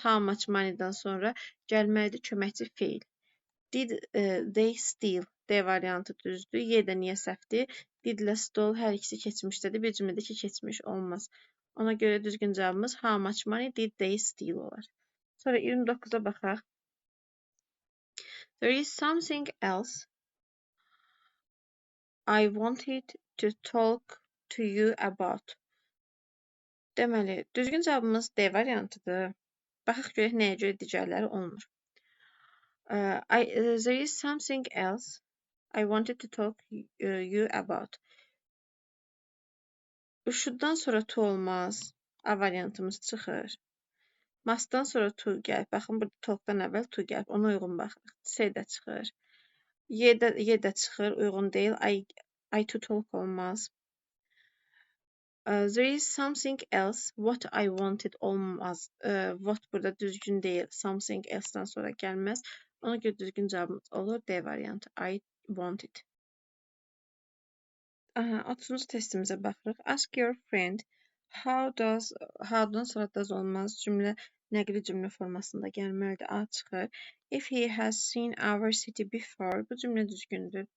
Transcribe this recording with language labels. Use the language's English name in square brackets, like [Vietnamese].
[Azerbaijani] How much money-dan sonra gəlməlidir köməkçi feil. [English] Did they steal? [Azerbaijani] D variantı düzdür. Y-də niyə səhvdir? Did-lə stole hər ikisi keçmişdədir. Bir cümlədə ki, keçmiş olmaz. Ona görə düzgün cavabımız [English] how much money did they steal [Azerbaijani] olar. Sonra 29-a baxaq. [English] There is something else I wanted to talk to you about. [Azerbaijani] Deməli, düzgün cavabımız D variantıdır. Baxaq görək nəyə görə digərləri olmur. [English] There is something else I wanted to talk you about. [Azerbaijani] Should'dan sonra to olmaz. A variantımız çıxır. Must'dan sonra to gəlib. Baxın burada talk'dan əvvəl to gəlib. Ona uyğun baxırıq. C də çıxır. Y də çıxır. Uyğun deyil. [English] I to talk [Azerbaijani] olmaz. [English] There is something else. What I wanted [Azerbaijani] olmaz. What burada düzgün deyil. Something else'dan sonra gəlməz. Ona görə düzgün cavabımız olur D variantı. I wanted. 30-cu testimizə baxırıq. [English] Ask your friend [Azerbaijani] how'dan sonra does olmaz. Cümlə nəqli cümlə formasında gəlməlidir. A çıxır. [English] If he has seen our city before. [Azerbaijani] Bu cümlə düzgündür.